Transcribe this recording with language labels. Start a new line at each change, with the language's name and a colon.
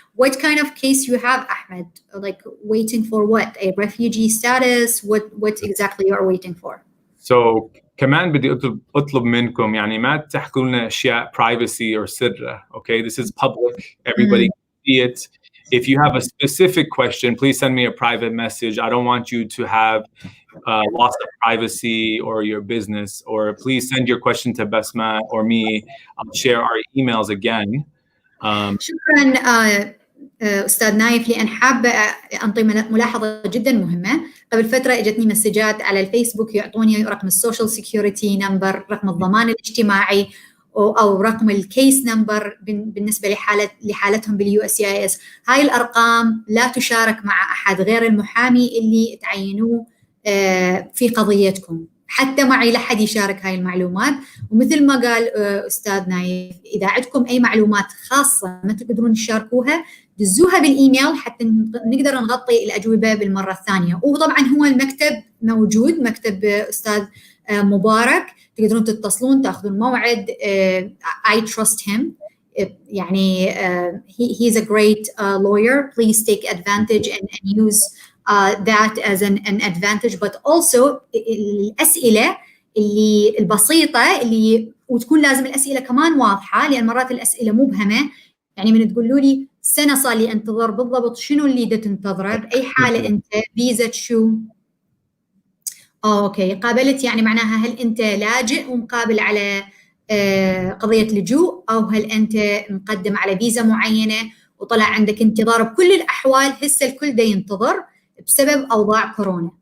English: What kind of case you have, Ahmed? Like waiting for what? A refugee status? What exactly you are waiting for? So
Arabic: كمان بدي اطلب منكم يعني ما تحكوا لنا اشياء
English: privacy or
Arabic: سر.
English: Okay, this is public, everybody can see it. If you have a specific question, please send me a private message. I don't want you to have loss of privacy or your business, or please send your question to Basma or me. I'll share our emails again.
Arabic: شكرا أستاذ نايف، لأن حابة أنطي ملاحظة جدا مهمة. قبل فترة اجتني مسجات على الفيسبوك يعطوني رقم السوشيال سيكيورتي نمبر، رقم الضمان الاجتماعي، أو رقم الكيس نمبر بالنسبة لحالتهم باليو اس اي اس. هاي الأرقام لا تشارك مع أحد غير المحامي اللي تعينوه في قضيتكم. حتى معي لا حد يشارك هاي المعلومات. ومثل ما قال أستاذ نايف، إذا عندكم أي معلومات خاصة ما تقدرون تشاركوها دزوها بالإيميل حتى نقدر نغطي الأجوبة بالمرة الثانية. وطبعا هو المكتب موجود، مكتب أستاذ مبارك، تقدرون تتصلون تأخذون موعد.
English: I trust him. يعني he's a great lawyer. Please take advantage and use that as an advantage. But also
Arabic: الأسئلة اللي البسيطة اللي وتكون لازم الأسئلة كمان واضحة، لأن مرات الأسئلة مبهمة. يعني من تقولوا لي سنة صار لي أنتظر، بالضبط شنو اللي تنتظره؟ بأي حالة أنت؟ فيزا شو؟ أوكي، قابلت يعني معناها هل أنت لاجئ ومقابل على قضية لجوء، أو هل أنت مقدم على فيزا معينة وطلع عندك انتظار؟ بكل الأحوال هسه الكل دا ينتظر بسبب أوضاع كورونا.